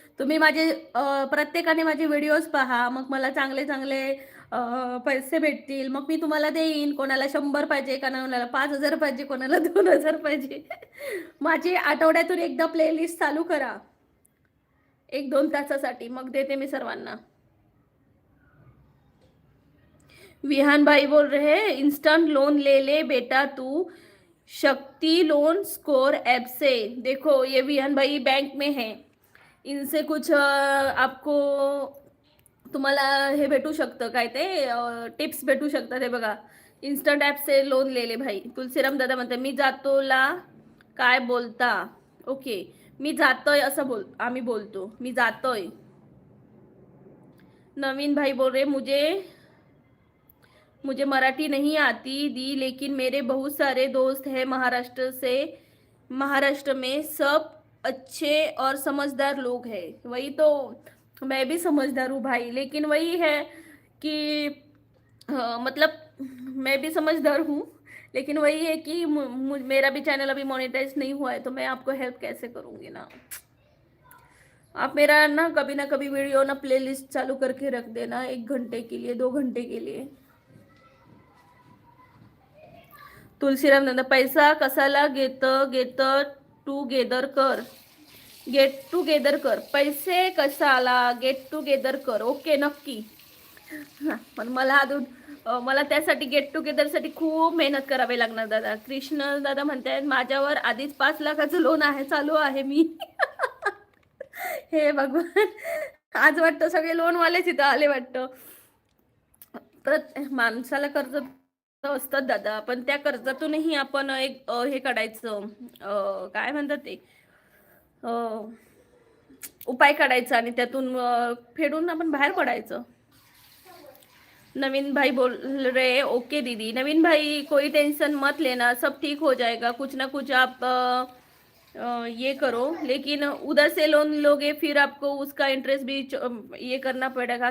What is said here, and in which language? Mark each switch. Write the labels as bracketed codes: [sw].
[mr] तुम्ही माझे प्रत्येकाने माझे व्हिडिओज पहा, मग मला चांगले चांगले पैसे भेटतील, मग मी तुम्हाला देईन. कोणाला 100 पाहिजे, कोणाला 5,000 पाहिजे, कोणाला 2,000 पाहिजे. माझी आठवड्यातून एकदा प्लेलिस्ट चालू करा 1-2 तासासाठी, मग देते मी सर्वांना. [hi] विहान भाई बोल रहे हैं इंस्टेंट लोन ले ले बेटा तू शक्ति लोन स्कोर ऐप से. देखो ये विहान भाई बैंक में है, इनसे कुछ आपको [mr] तुम्हाला हे भेटू शकतं काय ते टिप्स भेटू शकतात. हे बघा, [hi] इन्स्टंट ॲप से लोन ले ले भाई. [mr] तुलसीराम दादा म्हणते मी जातोला काय बोलता. ओके, मी जातोय असं आम्ही बोलतो, मी जातोय. [hi] नवीन भाई बोल रहे मुझे मुझे मराठी नहीं आती दी, लेकिन मेरे बहुत सारे दोस्त हैं महाराष्ट्र से, महाराष्ट्र में सब अच्छे और समझदार लोग हैं. वही तो, मैं भी समझदार हूँ भाई, लेकिन वही है कि मतलब मैं भी समझदार हूँ, लेकिन वही है कि मेरा भी चैनल अभी मोनेटाइज नहीं हुआ है, तो मैं आपको हेल्प कैसे करूँगी ना. आप मेरा ना कभी वीडियो ना प्लेलिस्ट चालू करके रख देना, 1 घंटे के लिए, 2 घंटे के लिए. [mr] तुलसीराम नंदा पैसा कसाला घेत टुगेदर कर, गेट टुगेदर कर. पैसे कशाला गेट टुगेदर कर. ओके, नक्की. पण मला अजून मला त्यासाठी गेट टुगेदरसाठी खूप मेहनत करावी लागणार दादा. कृष्ण दादा म्हणतायत माझ्यावर आधीच 5 लाखाचं लोन आहे, चालू आहे मी. हे भगवान, आज वाटतं सगळे लोनवालेच इथं आले वाटतं. माणसाला कर्ज असतात दादा, पण त्या कर्जातूनही आपण एक हे काढायचं, काय म्हणतात ते, उपाय काढायचा आणि त्यातून फेडून आपण बाहेर पडायचं. [hi] नवीन भाई बोल रहे ओके दीदी. नवीन भाई कोई टेंशन मत लेना, सब ठीक हो जाएगा. कुछ ना कुछ आप ये करो, लेकिन उधर से लोन लोगे फिर आपको उसका इंटरेस्ट भी ये करना पड़ेगा.